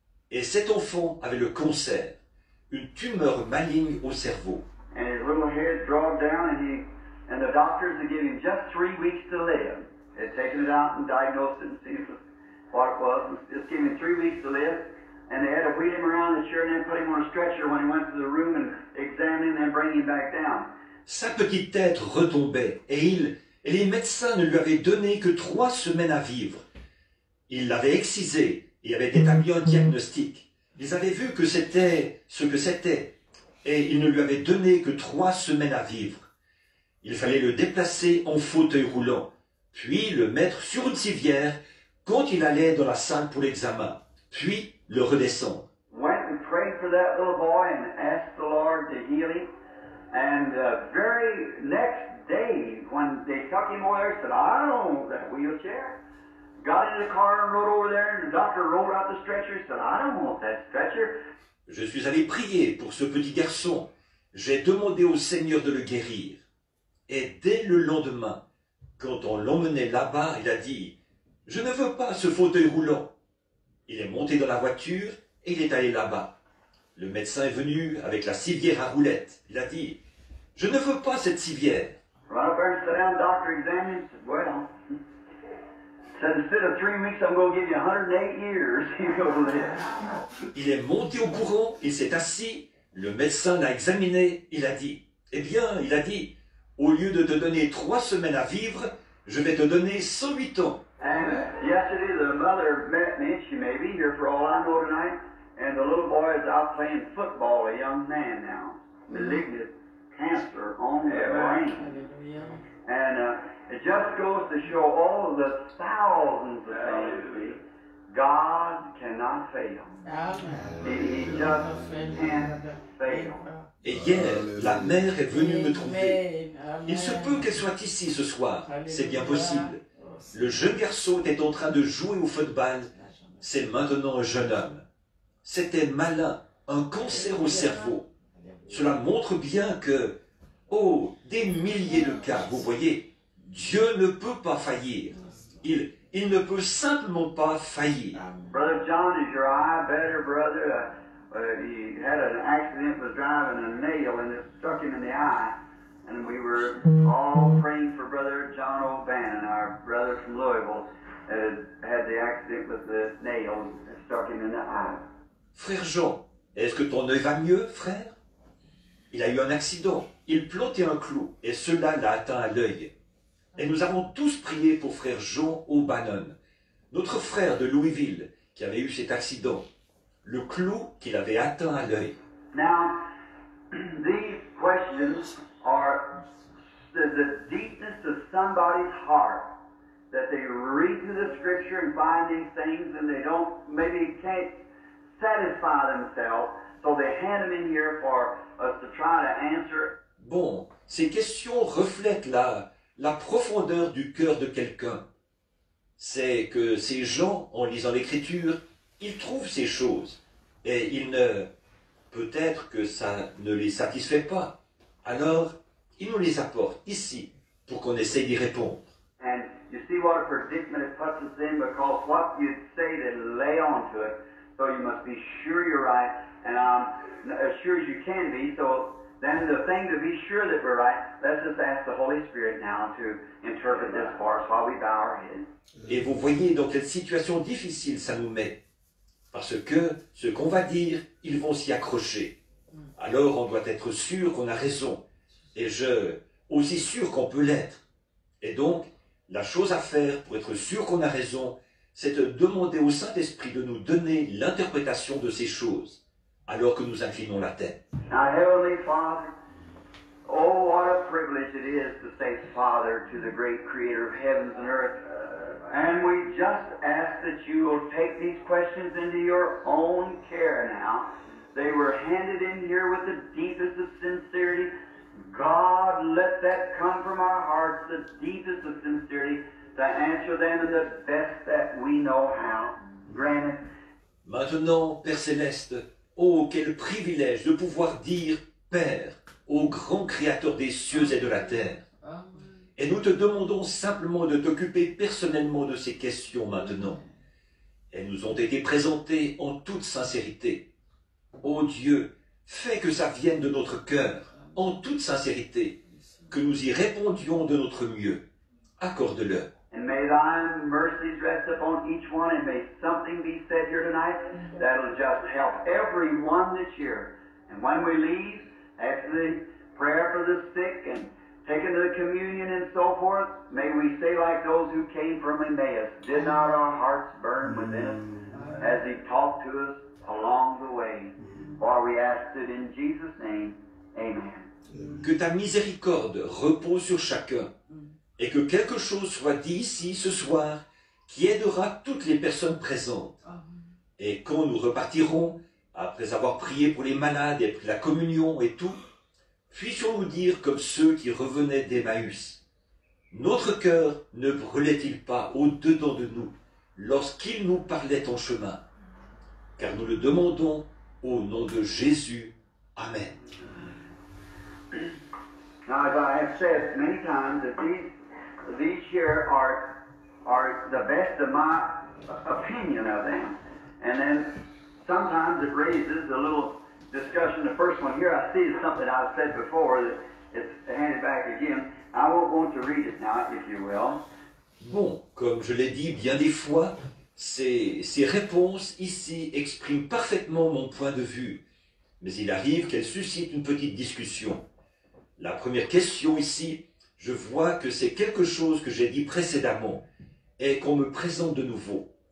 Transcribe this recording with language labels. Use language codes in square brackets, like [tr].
[fr] Et cet enfant avait le cancer, une tumeur maligne au cerveau. [en] And his little head dropped down, and the doctors had given him just 3 weeks to live. They had taken it out and diagnosed it and seen what it was, and just gave him 3 weeks to live. And they had to wheel him around the chair and then put him on a stretcher when he went to the room and examine him and then bring him back down. [fr] Sa petite tête retombait et les médecins ne lui avaient donné que 3 semaines à vivre. Ils l'avaient excisé et avaient établi un diagnostic. Ils avaient vu que c'était ce que c'était et ils ne lui avaient donné que 3 semaines à vivre. Il fallait le déplacer en fauteuil roulant, puis le mettre sur une civière quand il allait dans la salle pour l'examen, puis le redescendre. [en] Went and prayed for that little boy and asked the Lord to heal him. And the very next day, when they took him over there, said, "I don't want that wheelchair." Got in the car and rode over there, and the doctor rolled out the stretcher. Said, "I don't want that stretcher." [fr] Je suis allé prier pour ce petit garçon. J'ai demandé au Seigneur de le guérir. Et dès le lendemain, quand on l'emmenait là-bas, il a dit, « Je ne veux pas ce fauteuil roulant. » Il est monté dans la voiture et il est allé là-bas. Le médecin est venu avec la civière à roulettes. Il a dit, « Je ne veux pas cette civière. » [en] Right up there and sat down, the doctor examined him, said, "Well," said, "instead of 3 weeks, I'm going to give you 108 years." You go live. [fr] Il est monté au courant, il s'est assis, le médecin l'a examiné, il a dit, « Eh bien, il a dit, au lieu de te donner 3 semaines à vivre, je vais te donner 108 ans. » [en] And yesterday, the mother met me. She may be here for all I know tonight. And the little boy is out playing football, a young man now. Malignant cancer on the brain. And it just goes to show all the thousands of things. God cannot fail. He just can't fail. [fr] Et hier, la mère est venue me trouver. Il se peut qu'elle soit ici ce soir, c'est bien possible. Le jeune garçon était en train de jouer au football, c'est maintenant un jeune homme. C'était malin, un cancer au cerveau. Cela montre bien que, oh, des milliers de cas, vous voyez, Dieu ne peut pas faillir. Il ne peut simplement pas faillir. [en] Brother John, is your eye better, brother? He had an accident, was driving a nail, and it stuck him in the eye. And we were all praying for Brother John O'Bannon, our brother from Louisville, had the accident with the nail that stuck him in the eye. [fr] Frère Jean, est-ce que ton œil va mieux, frère? Il a eu un accident, il plantait un clou, et cela l'a atteint à l'œil. Et nous avons tous prié pour frère Jean O'Bannon, notre frère de Louisville, qui avait eu cet accident, le clou qu'il avait atteint à l'œil. [en] Now, these questions are the deepness of somebody's heart, that they read through the scripture and find these things and they can't satisfy themselves, so they hand them in here for us to try to answer. [fr] Bon, ces questions reflètent la profondeur du cœur de quelqu'un. C'est que ces gens, en lisant l'écriture, ils trouvent ces choses et peut-être que ça ne les satisfait pas. Alors, ils nous les apportent ici pour qu'on essaye d'y répondre. [en] And you see what a predicament it puts us in, because what you say they lay on to it, so you must be sure you're right, and as sure as you can be. So then the thing to be sure that we're right, let's just ask the Holy Spirit now to interpret this for us while we bow our heads. [fr] Et vous voyez dans quelle situation difficile ça nous met. Parce que ce qu'on va dire, ils vont s'y accrocher. Alors on doit être sûr qu'on a raison. Et aussi sûr qu'on peut l'être. Et donc, la chose à faire pour être sûr qu'on a raison, c'est de demander au Saint-Esprit de nous donner l'interprétation de ces choses, alors que nous inclinons la tête. [en] Now, Heavenly Father, oh, what a privilege it is to say Father to the great Creator of heavens and earth. And we just ask that you will take these questions into your own care now. They were handed in here with the deepest of sincerity. God, let that come from our hearts, the deepest of sincerity, to answer them in the best that we know how. Grant it. [fr] Maintenant, Père Céleste, oh, quel privilège de pouvoir dire Père au grand Créateur des cieux et de la terre. Et nous te demandons simplement de t'occuper personnellement de ces questions maintenant. Elles nous ont été présentées en toute sincérité. Ô Dieu, fais que ça vienne de notre cœur, en toute sincérité, que nous y répondions de notre mieux. Accorde-le. [en] And may thy mercies rest upon each one, and may something be said here tonight that'll just help everyone that's here. And when we leave, after the prayer for the sick and taking the communion and so forth, may we say like those who came from Emmaus, did not our hearts burn within us as he talked to us along the way? For we ask it in Jesus' name, amen. [fr] Que ta miséricorde repose sur chacun, et que quelque chose soit dit ici ce soir qui aidera toutes les personnes présentes. Et quand nous repartirons, après avoir prié pour les malades et pris la communion et tout, puissions-nous dire comme ceux qui revenaient d'Emmaüs, notre cœur ne brûlait-il pas au-dedans de nous lorsqu'il nous parlait en chemin? Car nous le demandons au nom de Jésus. Amen. [en] Now, as I have said many times, that these here are the best of my opinion of them. And then sometimes it raises a little discussion. The first one here I see is something I've said before that it's handed back again. I won't want to read it now, if you will. [fr] Bon, comme je l'ai dit bien des fois, ces réponses ici expriment parfaitement mon point de vue. Mais il arrive qu'elles suscitent une petite discussion. La première question ici, je vois que c'est quelque chose que j'ai dit précédemment et qu'on me présente de nouveau.